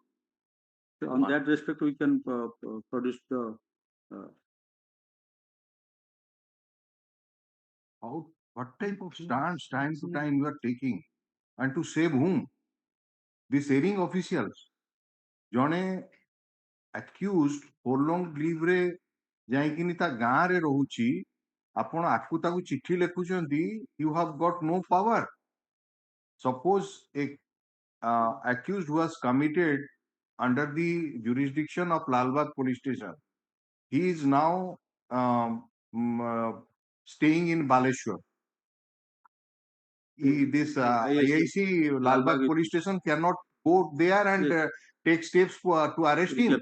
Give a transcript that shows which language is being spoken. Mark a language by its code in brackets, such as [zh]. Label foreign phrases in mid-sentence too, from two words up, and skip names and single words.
[en] So on that respect, we can produce the. What type of stance time to time you are taking? And to save whom? These hearing officials. [or] ଜଣେ [en] accused prolonged leave [or] ରେ ଯାଇକିନି ତା ଗାଁରେ ରହୁଛି, ଆପଣ ଆକୁ ତାକୁ ଚିଠି ଲେଖୁଛନ୍ତି, [en] you have got no power. Suppose a accused was committed under the jurisdiction of Lalbagh police station. He is now staying in Baleshwar. This IIC Lalbagh police station cannot go there and take steps to arrest him.